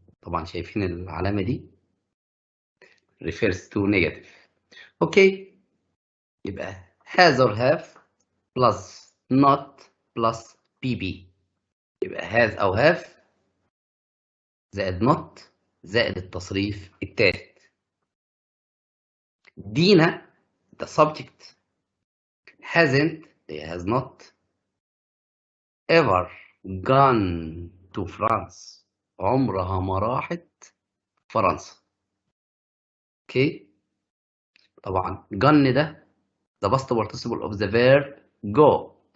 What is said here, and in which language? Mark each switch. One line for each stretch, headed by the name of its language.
Arabic: طبعا شايفين العلامة دي
English: refers to negative. Okay. يبقى has or have plus not plus bb.
Arabic: يبقى has أو have زائد not زائد التصريف التالت.
English: دينا the subject hasn't has not ever gone to France.
Arabic: عمرها ما راحت فرنسا.
English: Okay طبعا gone ده the past participle of the verb go.